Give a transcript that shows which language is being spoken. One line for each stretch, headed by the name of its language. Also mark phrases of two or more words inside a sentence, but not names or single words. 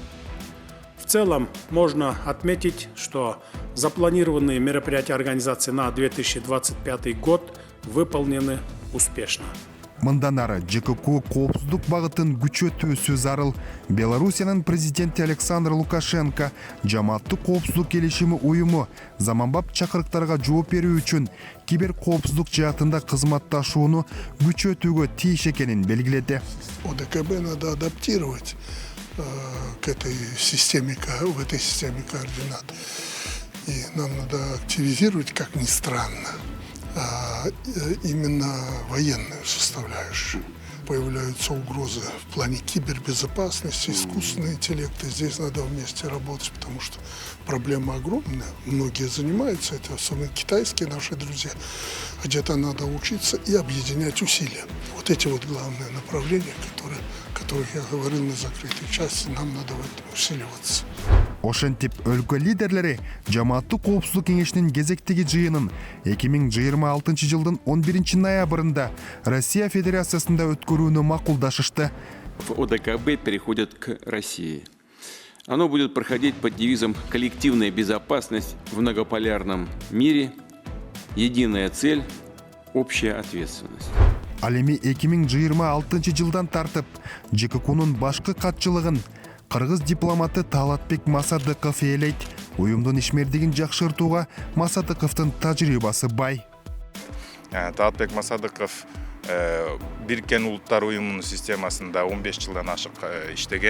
Russian: В целом можно отметить, что запланированные мероприятия организации на 2025 год выполнены успешно.
Kyrgyz: Мындан ары ЖКК коопсуздук багытын күчөтүүсү зарыл. Белоруссиянын президенти Александр Лукашенко жамааттык коопсуздук келишими уюму заманбап чакырыктарга жооп берүү үчүн кибер коопсуздук жаатында кызматташууну күчөтүүгө тийиш экенин белгиледи.
Russian: ОДКБ надо адаптировать к этой системе, в этой системе координат. И нам надо активизировать, как ни странно, именно военную составляющую. появляются угрозы в плане кибербезопасности, искусственный интеллект. И здесь надо вместе работать, потому что проблема огромная. Многие занимаются этим, особенно китайские наши друзья. Где-то надо учиться и объединять усилия. Вот эти вот главные направления, о которых я говорил на закрытой части, нам надо в этом усиливаться.
Kyrgyz: Ошентип өлкө лидерлери Жамааттык коопсуздук кеңешинин кезектеги жыйынын 2026 жылдын 11 ноябрында Россия Федерациясында өткөрүүнү макулдашышты.
Russian: ОДКБ переходит к России. Оно будет проходить под девизом «Коллективная безопасность в многополярном мире. Единая цель. Общая ответственность».
Kyrgyz: Ал эми 2026 жылдан тартып ЖККнун башкы катчылыгын кыргыз дипломаты Талатбек Масадыков ээлейт. Уюмдун ишмердигин жакшыртууга Масадыковдун тажрыйбасы бай. Талатбек Масадыков Биркен Улуттар уюмунун системасында 15 жылдан ашык иштеген.